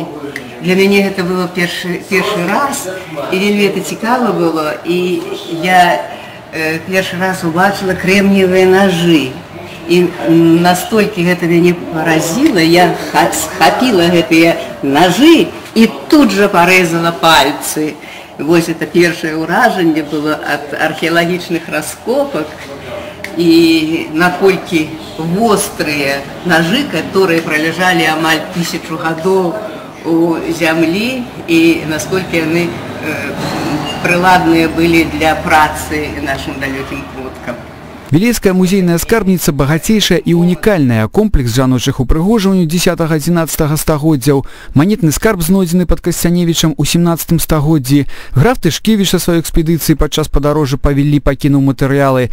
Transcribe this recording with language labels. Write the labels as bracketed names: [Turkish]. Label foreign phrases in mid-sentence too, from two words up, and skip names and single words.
[Belarusian] Для мяне гэта было першы раз, і вельмі это цікава было, і я першы раз убачила [Russian] кремниевые ножи. [Belarusian] І настолькі гэта мяне поразило, я схапила гэтыя ножи і тут же порезала пальцы. [Russian] Вот это первое уражение было от археологичных раскопок и накольки острые ножи, которые пролежали амаль 1000 годов у земли, и насколько они приладные были для працы нашим далеким продкам. [Belarusian] Вілейская музейная скарбніца багацейшая і унікальная. Комплекс жаночых упрыгожванняў 10-11 стагоддзяў. Манетны скарб знойдзены пад Касцяневічам у 17 стагоддзі. Граф Тышкевіч са сваёй экспедыцыі падчас падарожжа па Віллі пакінуў матэрыялы.